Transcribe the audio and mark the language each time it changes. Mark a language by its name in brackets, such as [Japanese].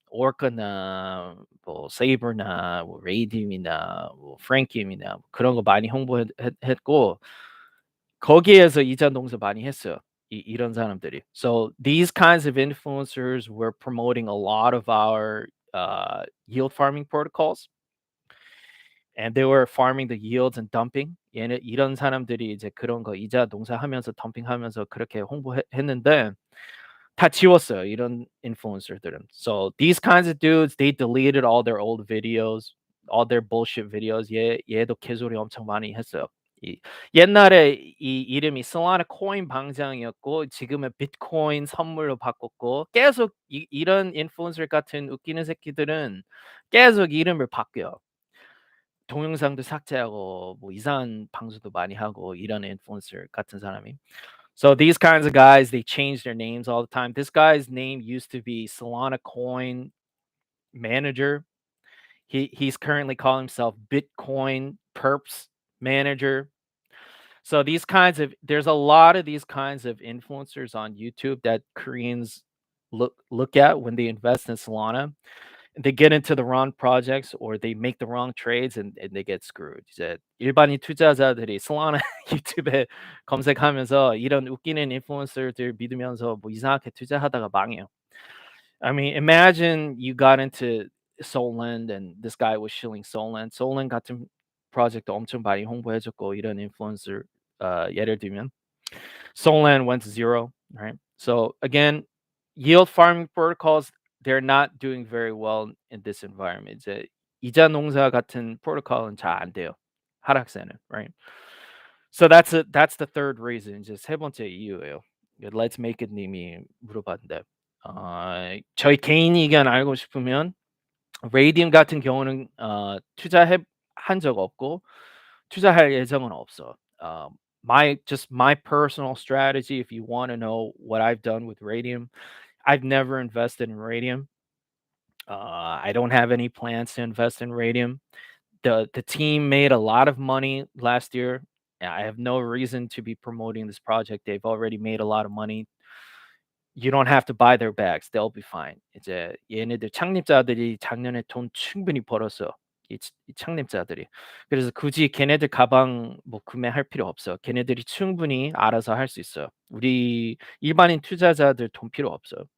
[Korean] 오르카나 뭐 세이버나 뭐 레이dim이나 뭐 프랭키엄이나 뭐 그런 거 많이 홍보했 했고 거기에서 이자 농사 많이 했어요. 이런 사람들이. [English] So these kinds of influencers were promoting a lot of our yield farming protocols. And they were farming the yields and dumping. [Korean] 얘네 이런 사람들이 이제 그런 거 이자 농사하면서 덤핑하면서 그렇게 했는데 다 지웠어요, 이런 인플루언서들은. [English] So these kinds of dudes, they deleted all their old videos, all their bullshit videos. [Korean] 얘도 개소리 엄청 많이 했어요. 이 옛날에 이 이름이 솔라나 코인 방장이었고 지금은 비트코인 선물로 바꿨고 계속 이런 인플루언서 같은 웃기는 새끼들은 계속 이름을 바뀌어요. 동영상도 삭제하고 뭐 이상한 방송도 많이 하고 이런 인플루언서 같은 사람이. [English] So these kinds of guys, they change their names all the time. This guy's name used to be Solana Coin Manager. He's currently calling himself Bitcoin Perps Manager. So these kinds of there's a lot of these kinds of influencers on YouTube that Koreans look at when they invest in Solana. They get into the wrong projects or they make the wrong trades and they get screwed. [Korean] 이제 일반인 투자자들이 솔라나 유튜브에 검색하면서 이런 웃기는 인플루언서들 믿으면서 뭐 이상하게 투자하다가 망해요. [English] I mean, imagine you got into Solend and this guy was shilling Solend. [Korean] Solend 같은 프로젝트 엄청 많이 홍보해 줬고 이런 인플루언서 예를 들면 [English] Solana went to zero, right? So again, yield farming protocols, they're not doing very well in this environment. [Korean] 이제 이자 농사 같은 프로토콜은 잘 안 돼요. 하락세는, [English] right? So that's the third reason. [Korean] 이제 세 번째 이유예요. Let's make it 님이 물어봤는데 저희 개인 의견 알고 싶으면 레이디움 같은 경우는 투자해 한 적 없고 투자할 예정은 없어. [English] My personal strategy, if you want to know what I've done with Radium, I've never invested in Radium. I don't have any plans to invest in Radium. The team made a lot of money last year. I have no reason to be promoting this project. They've already made a lot of money. You don't have to buy their bags. They'll be fine. [Korean] 이제 얘네들 창립자들이 작년에 돈 충분히 벌었어. 이 창립자들이. 그래서 굳이 걔네들 가방 뭐 구매할 필요 없어. 걔네들이 충분히 알아서 할 수 있어요. 우리 일반인 투자자들 돈 필요 없어.